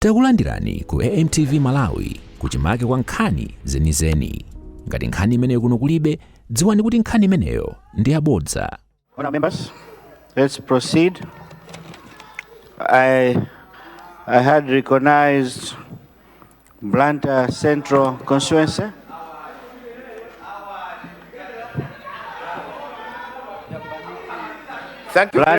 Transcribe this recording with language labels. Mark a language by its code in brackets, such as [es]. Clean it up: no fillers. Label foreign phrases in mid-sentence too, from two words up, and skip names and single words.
[ny] Takulandirani ku AMTV Malawi kuchimake kwa nkhani zenizeni. Ngati nkhani imeneyo kuno kulibe, dziwani kuti nkhani imeneyo ndi yabodza. [en] Honourable members, let's proceed. I had recognized Blantyre Central constituency. Thank you very